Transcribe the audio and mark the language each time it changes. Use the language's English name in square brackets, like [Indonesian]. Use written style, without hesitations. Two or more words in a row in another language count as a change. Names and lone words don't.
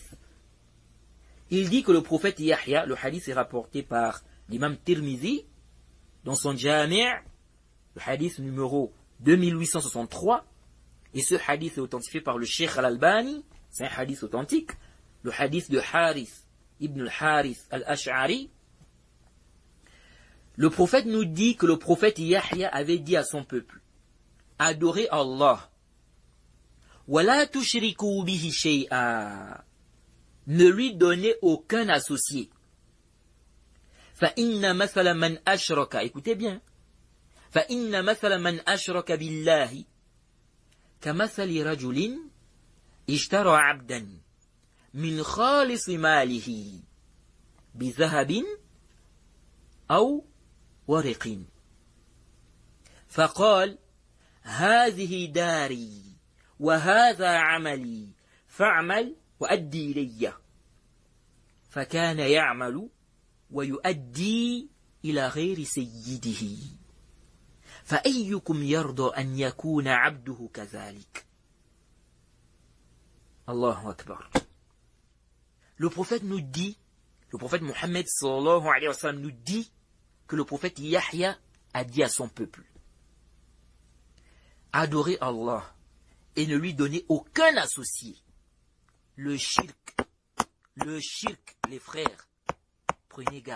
[French] Il dit que le prophète Yahya, le hadith est rapporté par l'imam Tirmizi dans son Jami', le hadith numéro 2863, et ce hadith est authentifié par le Cheikh Al-Albani, c'est un hadith authentique, le hadith de Harith ibn al-Harith al-Ash'ari. Le prophète nous dit que le prophète Yahya avait dit à son peuple: adorez Allah, [Arabic] ولا تشركوا به شيئا, [French] ne lui donnez aucun associé. [Arabic] فإن مثل من أشرك, [French] écoutez bien, [Arabic] فإن مثل من أشرك بالله كمثل رجل اشترى عبدا من خالص ماله بذهب أو ورق فقال هذه داري وهذا عملي فاعمل وأدي إلي فكان يعمل ويؤدي إلى غير سيده فأيكم يرضى أن يكون عبده كذلك. الله أكبر. [French] Le prophète nous dit, le prophète Mohammed [Arabic] صلى الله عليه وسلم [French] nous dit que le prophète Yahya a dit à son peuple: adorez Allah et ne lui donnez aucun associé. Le shirk, les frères, prenez garde.